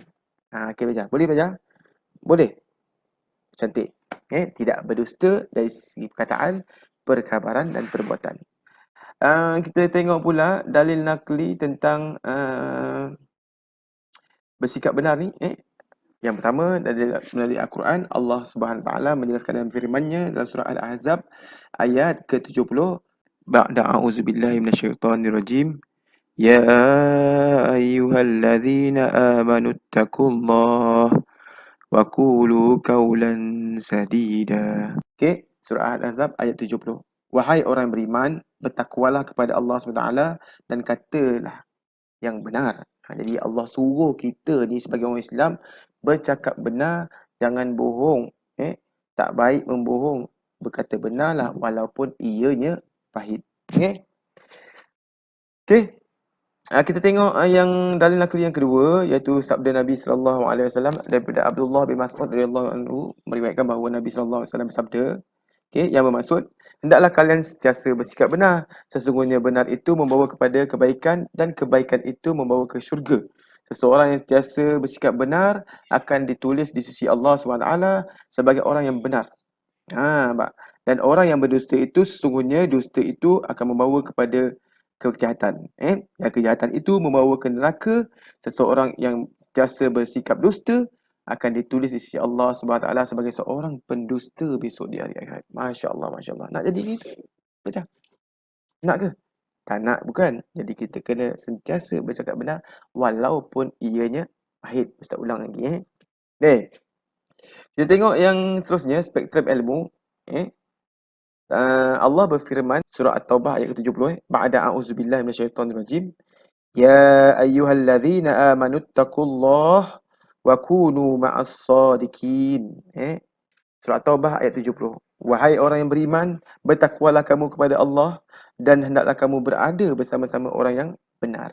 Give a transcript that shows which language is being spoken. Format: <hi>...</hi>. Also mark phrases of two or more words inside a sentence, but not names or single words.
<ms>Okey belajar. Boleh belajar? Boleh. Cantik. Tidak berdusta dari segi perkataan, perkhabaran dan perbuatan. Kita tengok pula dalil nakli tentang bersikap benar ni. Yang pertama melalui Al-Quran, Allah</ms> <ar>سبحانه وتعالى</ar> <ms>menjelaskan dalam firman-Nya dalam surah Al-Ahzab ayat ke-70,</ms> <ar>بعد أعوذ بالله من الشيطان الرجيم يا أيها الذين آمنوا اتقوا الله وقولوا قولا سديدا.</ar> <ms>Okey, surah Al-Ahzab ayat 70. Wahai orang beriman, bertakwalah kepada Allah</ms> <ar>سبحانه وتعالى</ar> <ms>dan katalah yang benar. Jadi Allah suruh kita ni sebagai orang Islam bercakap benar, jangan bohong. Tak baik membohong. Berkata benarlah walaupun ianya pahit. Okey. Kita tengok yang dalil nakli yang kedua iaitu sabda Nabi</ms> <ar>صلى الله عليه وسلم</ar> <ms>daripada Abdullah bin Mas'ud</ms> <ar>رضي الله عنه</ar> <ms>meriwayatkan bahawa Nabi</ms> <ar>صلى الله عليه وسلم</ar> <ms>bersabda, yang bermaksud, hendaklah kalian sentiasa bersikap benar. Sesungguhnya benar itu membawa kepada kebaikan dan kebaikan itu membawa ke syurga. Seseorang yang sentiasa bersikap benar akan ditulis di sisi Allah SWT sebagai orang yang benar. Dan orang yang berdusta itu, sesungguhnya dusta itu akan membawa kepada kejahatan. Yang kejahatan itu membawa ke neraka. Seseorang yang sentiasa bersikap dusta akan ditulis di sisi Allah SWT sebagai seorang pendusta besok di hari akhirat.</ms> <ar>ما شاء الله ما شاء الله.</ar> <ms>Nak jadi gitu? Baca. Nak ke? Tak nak, bukan. Jadi kita kena sentiasa bercakap benar walaupun ianya pahit. Ustaz ulang lagi. Kita tengok yang seterusnya, spektrum ilmu. Allah berfirman, surah At-Taubah ayat ke-70.</ms> <ar>بعد أعوذ بالله من الشيطان الرجيم. يا أيها الذين آمنوا اتقوا الله وكونوا مع الصادقين.</ar> <ms>Surah Taubah ayat 70. Wahai orang yang beriman, bertakwalah kamu kepada Allah dan hendaklah kamu berada bersama-sama orang yang benar.</ms>